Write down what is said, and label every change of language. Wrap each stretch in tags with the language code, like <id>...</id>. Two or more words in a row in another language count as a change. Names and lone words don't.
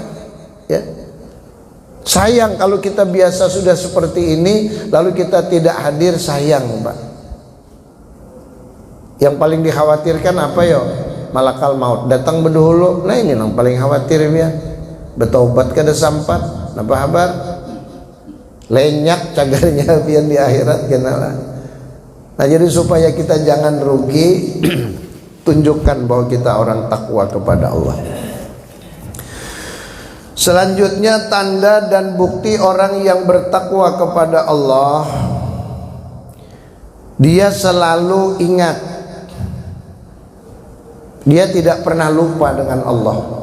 <id>Ya. Sayang kalau kita biasa sudah seperti ini lalu kita tidak hadir, sayang Pak. Yang paling dikhawatirkan apa ya? Malakal maut datang berdahulu. Nah ini yang paling khawatir ya.</id> <bjn>Betobat kada sampat, apa kabar? Lenyak cagarnya pian di akhirat kenalah.</bjn> <id>Nah jadi supaya kita jangan rugi, tunjukkan bahwa kita orang takwa kepada Allah. Selanjutnya tanda dan bukti orang yang bertakwa kepada Allah, dia selalu ingat, dia tidak pernah lupa dengan Allah.</id>